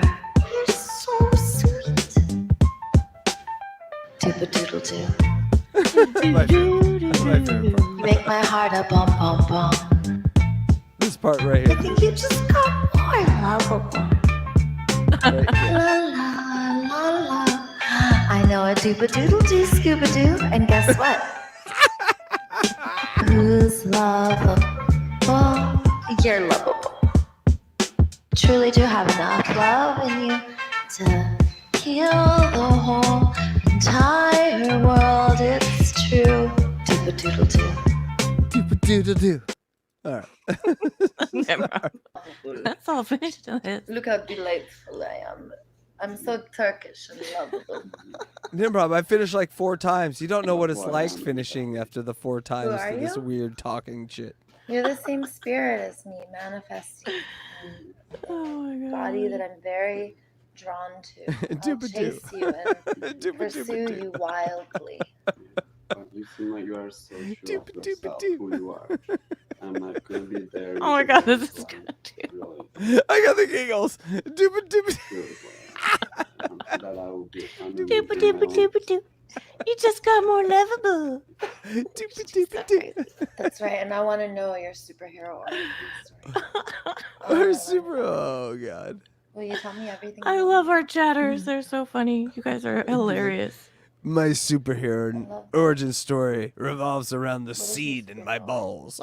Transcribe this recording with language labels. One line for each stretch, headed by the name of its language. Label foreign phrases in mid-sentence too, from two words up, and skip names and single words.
English: You're so sweet. Doop-a-doodle doo. My favorite. That's my favorite part. You make my heart a bum bum bum. This part right here. I think you just got more lovable. Right here. La la la la. I know a doop-a-doodle doo scuba doo, and guess what? Who's lovable? You're lovable. Truly do have enough love in you to heal the whole entire world. It's true. Doop-a-doodle doo. Doop-a-doodle doo. All right. That's all finished on it. Look how delightful I am. I'm so Turkish and lovable. Nimrod, I finished like 4 times. You don't know what it's like finishing after the 4 times are to this you? weird talking shit. You're the same spirit as me, manifesting in a body that I'm very drawn to. I'll Doop-a-doo. chase you and pursue you wildly. But you seem like you are so sure of yourself, who you are. I'm not gonna be there. Oh my god, this is good. Really. I got the giggles. Doop-a-doop. That I will be. Doop-a-doop-a-doop-a-doo. You just got more lovable. That's right, and I want to know your superhero origin story. Or super. Oh god. Will you tell me everything? I love our chatters. They're so funny. You guys are hilarious. My superhero origin story revolves around the seed in my balls.